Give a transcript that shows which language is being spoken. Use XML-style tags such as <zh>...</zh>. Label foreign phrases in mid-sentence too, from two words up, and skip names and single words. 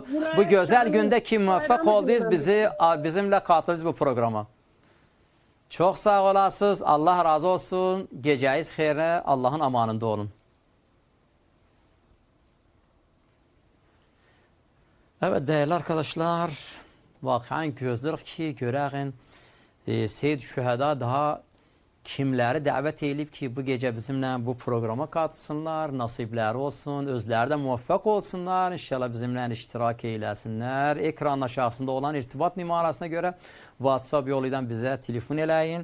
<tr>Bu güzel günde ki muvaffak oldunuz bizimle katıldınız bu programa. Çok sağ olasınız. Allah razı olsun. Geceniz xeyrə. Allah'ın amanında olun. Evet değerli arkadaşlar.</tr> <az>Vakıən gözlərik ki, görəğin Seyyid Şühəda daha kimləri dəvət edib ki, bu gecə bizimlə bu programa katılsınlar, nasibləri olsun, özləri də muvaffaq olsunlar, inşallah bizimlə iştirak eyləsinlər. Ekran aşağısında olan irtibat nümarasına görə WhatsApp yolu ilə bizə telefon eləyin.</az>